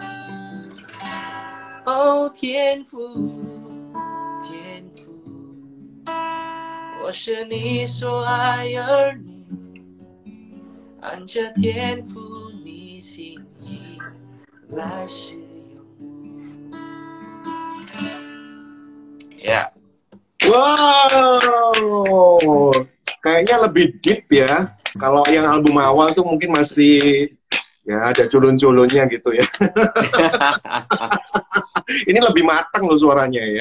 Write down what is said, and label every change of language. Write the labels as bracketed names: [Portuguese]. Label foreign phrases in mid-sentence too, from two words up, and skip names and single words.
[Chinese] 哦，天父，天父，我是你所爱儿女，按着天父你心意来使用。Ya, [Indonesian] Wow, kayaknya lebih deep ya. Kalau yang album awal tuh mungkin masih ya ada culun-culunnya gitu ya. Ini lebih matang loh suaranya ya.